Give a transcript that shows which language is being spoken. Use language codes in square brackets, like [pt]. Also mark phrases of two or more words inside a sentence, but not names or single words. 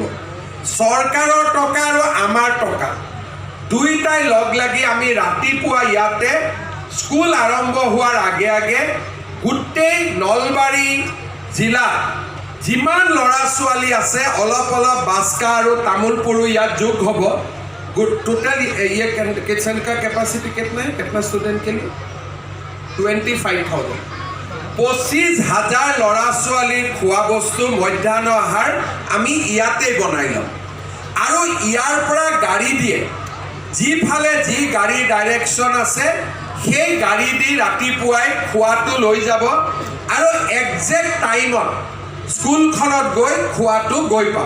[as] চৰকাৰৰ টকা আৰু আমাৰ টকা দুইটাই লগ লাগি আমি ৰাতিপুৱা ইয়াতে স্কুল আৰম্ভ হোৱাৰ আগে আগে গোটেই নলবাৰী জিলা যিমান ল'ৰা ছোৱালী আছে অলপ অলপ বাস্কা আৰু তামোলপুৰো ইয়াত যোগ হ'ব। [hi] टोटल ये किचन का कैपेसिटी कितना है, कितना स्टूडेंट के लिए? 25,000। [as] 25,000 ল'ৰা ছোৱালীৰ খোৱা বস্তু মধ্যাহ্ন আহাৰ আমি ইয়াতে বনাই ল'ম। আৰু ইয়াৰ পৰা গাড়ী দিয়ে, যিফালে যি গাড়ীৰ ডাইৰেকশ্যন আছে সেই গাড়ী দি ৰাতিপুৱাই খোৱাটো লৈ যাব আৰু [en] exact timeত [as] স্কুলখনত গৈ খোৱাটো গৈ পাব।